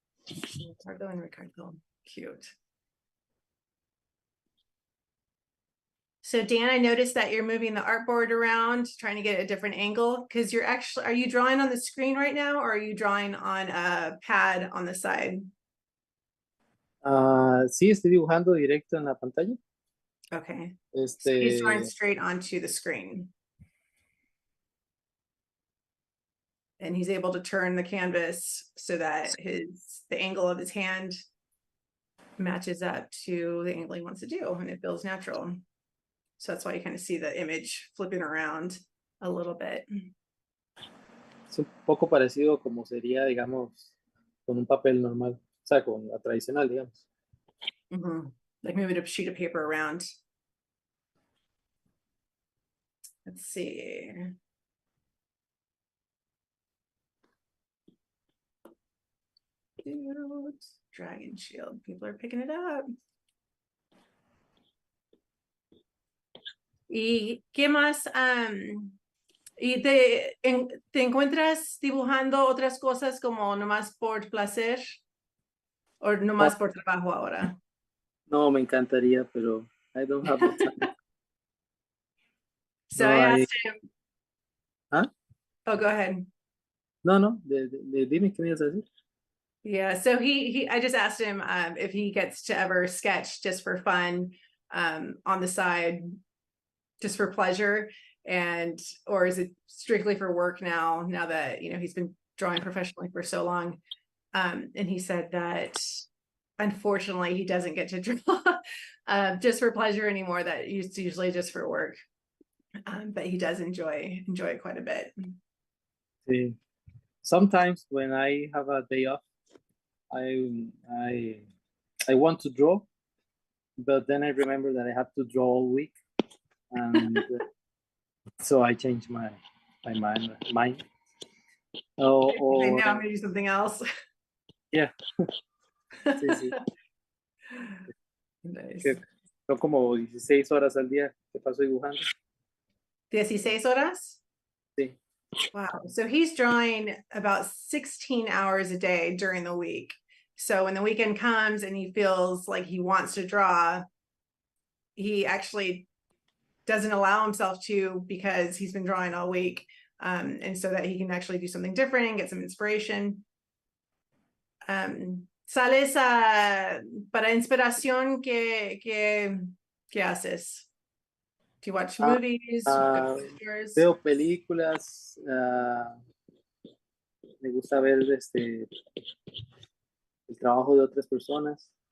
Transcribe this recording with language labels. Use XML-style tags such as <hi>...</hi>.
<en>Ricardo and Ricardo. Cute. So Dan, I noticed that you're moving the artboard around, trying to get a different angle, because are you drawing on the screen right now, or are you drawing on a pad on the side?</en> <es>Sí, estoy dibujando directo en la pantalla.</es> <en>Okay. So he's drawing Este, straight onto the screen. And he's able to turn the canvas so that the angle of his hand matches up to the angle he wants to do, and it feels natural. So that's why you kind of see the image flipping around a little bit.</en> <es>es un poco parecido como sería, digamos, con un papel normal, o sea, con la tradicional, digamos.</es> <en>Like moving a sheet of paper around. Let's see. Dude, Dragon Shield. People are picking it up.</en> <es>¿Y qué más? ¿Y te encuentras dibujando otras cosas como nomás por placer? ¿O nomás por trabajo ahora? No, me encantaría, pero</es> <en>I don't have the time. So No, I asked him. ¿Ah? Oh, go ahead.</en> <es>No, dime qué me ibas a decir.</es> <en>Yeah, so I just asked him if he gets to ever sketch just for fun on the side, just for pleasure, or is it strictly for work now that he's been drawing professionally for so long. And he said that unfortunately he doesn't get to draw just for pleasure anymore, that it's usually just for work. But he does enjoy it quite a bit.</en> <es>Sí.</es> <en>Sometimes when I have a day off, I want to draw, but then I remember that I have to draw all week, and so I change my mind. Right now I'm gonna do something else. Yeah. Sí. Nice.</en> <es>Son como 16 horas al día que paso dibujando. 16 horas? Sí.</es> <en>Wow. So he's drawing about 16 hours a day during the week. So when the weekend comes and he feels like he wants to draw, he actually doesn't allow himself to, because he's been drawing all week. And so that he can actually do something different and get some inspiration.</en> <es>¿Sales para inspiración? ¿Qué haces?</es> <en>Do you watch movies?</en> <es>Veo películas. Me gusta ver el trabajo de otras personas.</es>